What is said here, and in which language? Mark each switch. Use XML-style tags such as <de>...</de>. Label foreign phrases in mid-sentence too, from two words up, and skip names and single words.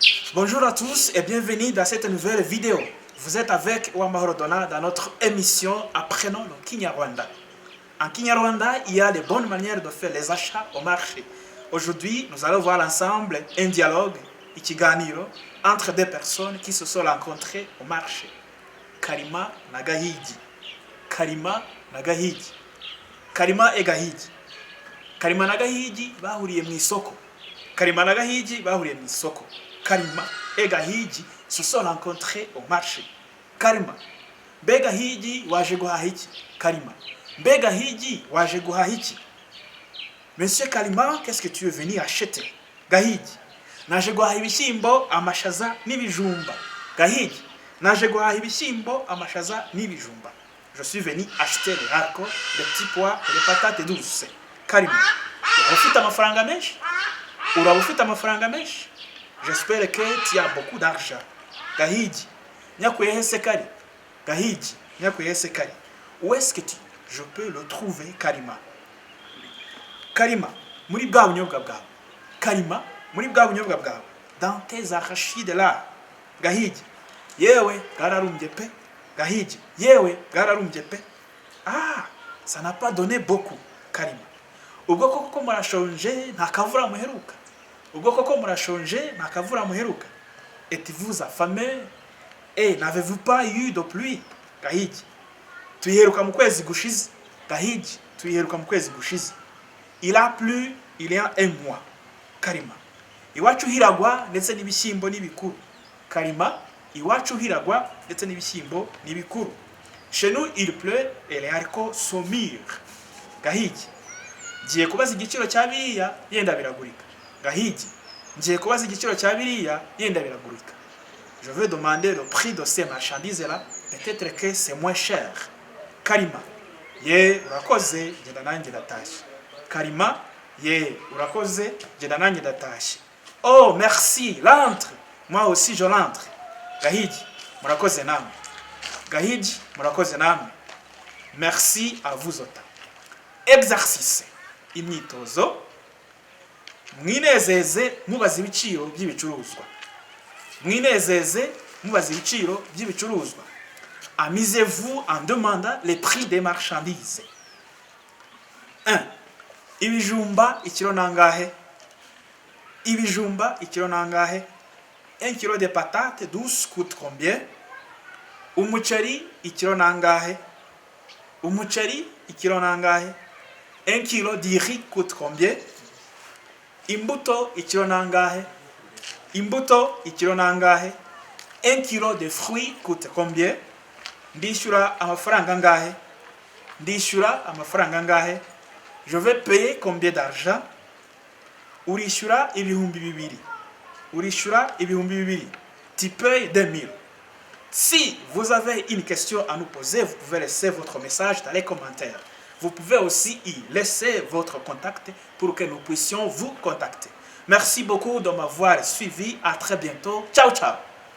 <fr>Bonjour à tous et bienvenue dans cette nouvelle vidéo. Vous êtes avec Uwamahoro Donald dans notre émission Apprenons le Kinyarwanda. En Kinyarwanda, il y a de bonnes manières de faire les achats au marché. Aujourd'hui, nous allons voir ensemble un dialogue, ikiganiro, entre deux personnes qui se sont rencontrées au marché.</fr> <rw>Kalima na Gahigi. Kalima na Gahigi. Kalima et Gahigi. Kalima na Gahigi bahuriye mu isoko. Kalima na Gahigi bahuriye mu isoko.</rw> <fr>Kalima et Gahigi se sont rencontrés au marché.</fr> <rw>Kalima, mbe Gahigi waje guhaha iki? Kalima, mbe Gahigi waje guhaha iki?</rw> <fr>Monsieur Kalima, qu'est-ce que tu es venu acheter?</fr> <rw>Gahigi, naje guhaha ibishyimbo, amashaza n'ibijumba. Gahigi, naje guhaha ibishyimbo, amashaza n'ibijumba.</rw> <fr>Je suis venu acheter les haricots, les petits pois et les patates douces.</fr> <rw>Kalima, urafite amafaranga menshi? Uraba ufite amafaranga menshi?</rw> <fr>J'espère que tu as beaucoup d'argent.</fr> <rw>Gahigi, nyakuyehe se kari? Gahigi, nyakuyehe se kari?</rw> <fr>Où est-ce que je peux le trouver, Kalima?</fr> <rw>Kalima, muri bwa bunyobwa bwawe. Kalima, muri bwa bunyobwa bwawe.</rw> <fr>Dans tes arachides là.</fr> <rw>Gahigi, yewe bwararumbye pe. Gahigi, yewe bwararumbye pe.</rw> <fr>Ah, ça n'a pas donné beaucoup, Kalima.</fr> <rw>Ubwo koko murashonje nta kavura muheruka. Ubwo koko murashonje nta kavura muheruka.</rw> <fr>Êtes-vous affamé? Et n'avez-vous pas eu de pluie?</fr> <rw>Gahigi, tuyiheruka mu kwezi gushize. Gahigi, tuyiheruka mu kwezi gushize.</rw> <fr>Il a plu il y a un mois.</fr> <rw>Kalima, iwacu hiragwa ndetse n'ibishyimbo n'ibikuru. Kalima, iwacu hiragwa ndetse n'ibishyimbo n'ibikuru.</rw> <fr>Chez nous il pleut et les haricots sont mûrs.</fr> <rw>Gahigi, ngiye kubaza igiciro cya biriya yenda biragurika. Gahigi, ngiye kubaza igiciro cya biriya yenda biragurika.</rw> <fr>Je veux demander le prix de ces marchandises là, peut-être que c'est moins cher.</fr> <rw>Kalima, ye urakoze genda nanjye ndatashye. Kalima, ye urakoze genda nanjye ndatashye.</rw> <fr>Oh merci, l'entre. Moi aussi je l'entre.</fr> <rw>Gahigi, murakoze namwe. Gahigi, murakoze namwe.</rw> <fr>Merci à vous autant. Exercice.</fr> <rw>Imyitozo. Mwinezeze mubaza ibiciro by'ibicuruzwa. Mwinezeze mubaza ibiciro by'ibicuruzwa.</rw> <fr>Amusez-vous en demandant les prix des marchandises. 1.</fr> <rw>Ibijumba ikiro nangahe? Ibijumba ikiro nangahe?</rw> <fr>1 kilo de patates douces coûte combien?</fr> <rw>Umuceri ikiro nangahe? Umuceri ikiro nangahe?</rw> <fr>1 kilo de riz coûte combien?</fr> <rw>Imbuto ikiro nangahe? Imbuto ikiro nangahe?</rw> <fr>1 kilo de fruits coûte combien?</fr> <rw>Ndishyura amafaranga angahe? Ndishyura amafaranga angahe?</rw> <fr>Je vais payer combien d'argent?</fr> <rw>Urishyura ibihumbi bibiri. Urishyura ibihumbi bibiri.</rw> <fr>Tu payes 2000. Si vous avez une question à nous poser, vous pouvez laisser votre message dans les commentaires. Vous pouvez aussi y laisser votre contact pour que nous puissions vous contacter. Merci beaucoup de m'avoir suivi. À très bientôt.</fr> <it>Ciao, ciao.</it>